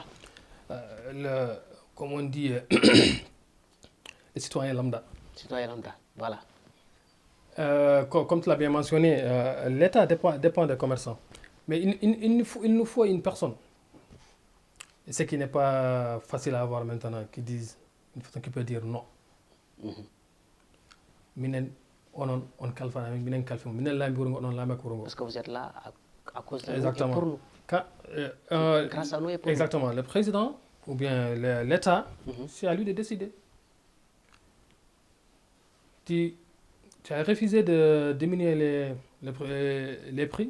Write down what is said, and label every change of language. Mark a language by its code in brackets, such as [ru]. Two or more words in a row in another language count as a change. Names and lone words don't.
[fr] Comme on dit, les citoyens lambda. Citoyens lambda, voilà. Comme tu l'as bien mentionné, l'État dépend des commerçants. Mais il nous faut une personne. Et ce qui n'est pas facile à avoir maintenant, une personne qui peut dire non. [ff] Minen on kalfana minen kalfimo minen lambi wuro on lambe ko wuro. [fr] Parce que vous êtes là à cause de exactement. nous et pour nous. Grâce à nous et pour exactement. Nous. Le président ou bien l'État, c'est à lui de décider. Tu as refusé de diminuer les prix.